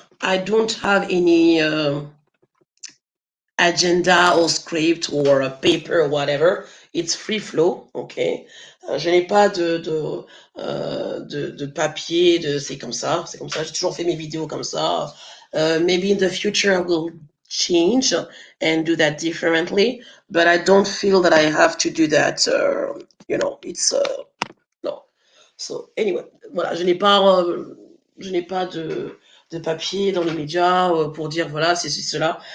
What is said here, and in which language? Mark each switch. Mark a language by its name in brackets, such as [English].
[English] I don't have any agenda or script or a paper or whatever. It's free flow, okay. [French] Je n'ai pas de papier, c'est comme ça. J'ai toujours fait mes vidéos comme ça. [English] Maybe in the future I will change and do that differently, but I don't feel that I have to do that. It's no. So anyway, [French] voilà, je n'ai pas de papier dans les médias pour dire voilà, c'est cela.